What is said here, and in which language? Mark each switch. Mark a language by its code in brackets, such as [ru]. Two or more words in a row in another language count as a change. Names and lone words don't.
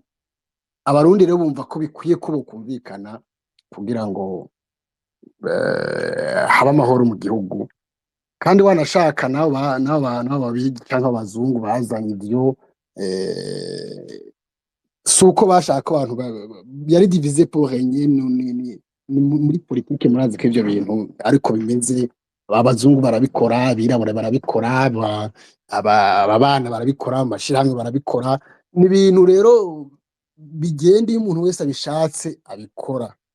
[rn] Abarundi rero bumva ko bikwiye ko bokumvikana kugira ngo haba amahoro mu gihugu, kandi wanashaka n'abantu b'ababirigi cyangwa abazungu bazanye ivyo suko bashaka abantu yari [fr] divisé pour régner. [rn] Muri politike murazi ko ivyo bintu ariko bimeze. Abazungu barabikora, abirabura barabikora, abana barabikora, amashirahamwe barabikora. Ni ibintu rero bigenda iyo umuntu wese abishatse abikora.